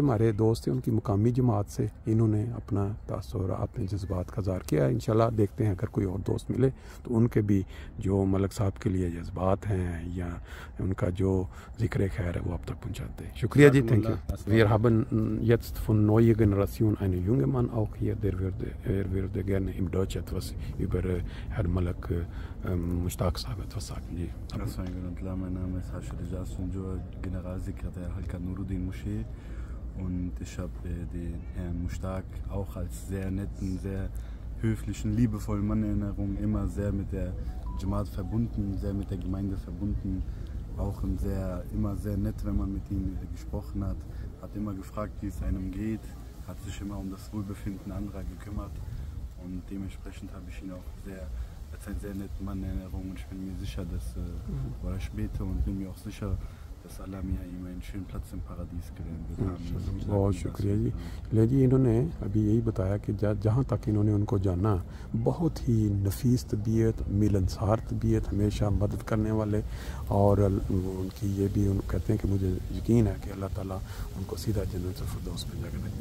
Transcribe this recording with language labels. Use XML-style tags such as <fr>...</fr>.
<hi>ये हमारे दोस्त हैं, उनकी मुकामी जमात से इन्होंने अपना तासुर अपने जज्बात का इज़हार किया है। इंशाल्लाह देखते हैं अगर कोई और दोस्त मिले तो उनके भी जो मलक साहब के लिए जज्बात हैं या उनका जो ज़िक्र खैर है वो आप तक पहुँचाते हैं। शुक्रिया जी, thank you.</hi> <de>Wir haben jetzt von neuer Generation einen jungen Mann auch hier, würde gerne im Deutsch etwas über Herrn Malak Mushtaq Sahib etwas sagen.</de> <hi>Ji</hi> <de>mein Name ist Hashid Ijaz Sunjur, Generalsekretär Halka Nuruddin Moschee, und ich habe den Herrn Mushtaq auch als sehr netten, sehr höflichen, liebevollen Mann in Erinnerung, immer sehr mit der Jamaat verbunden, sehr mit der Gemeinde verbunden, auch immer sehr nett, wenn man mit ihm gesprochen hat immer gefragt, wie es einem geht, hat sich immer um das Wohlbefinden anderer gekümmert und dementsprechend habe ich ihn auch als ein sehr netter Mann in Erinnerung und ich bin mir sicher, oder ich bete und bin mir auch sicher, dass Allah mir ihm einen schönen Platz im Paradies gewähren wird।</de> <hi>बहुत शुक्रिया जी। ले जी, इन्होंने अभी यही बताया कि जहाँ तक इन्होंने उनको जाना बहुत ही नफीस तबीयत, मिलनसार तबीयत, हमेशा मदद करने वाले, और उनकी ये भी कहते हैं कि मुझे यकीन है कि अल्लाह ताला उनको सीधा जन्नत फिरदौस में जगह दें।</hi>